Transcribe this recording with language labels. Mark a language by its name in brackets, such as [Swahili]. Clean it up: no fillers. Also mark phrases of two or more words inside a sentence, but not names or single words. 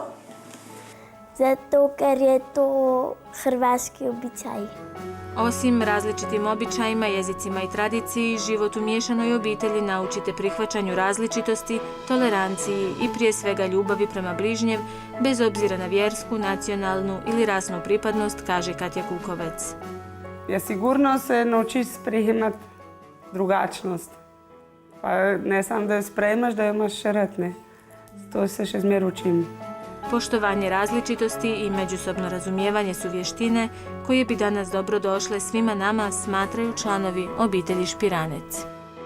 [Slovenian] Zato ker je to hrvatski običaj. [Croatian] Osim različitim običajima, jezicima i tradiciji, život u miješanoj obitelji naučite prihvaćanju različitosti, toleranciji i prije svega ljubavi prema bližnjem, bez obzira na vjersku, nacionalnu ili rasnu pripadnost, kaže Katja Kukovec. [Slovenian] Ja sigurno se naučiš sprejemati drugačnost. Pa ne samo da jo sprejmaš, da jo imaš še rad, ne. To se še zmer učim. [Croatian] Poštovanje različitosti i međusobno razumijevanje su vještine koje bi danas dobro došle svima nama, smatraju članovi obitelji Špiranec.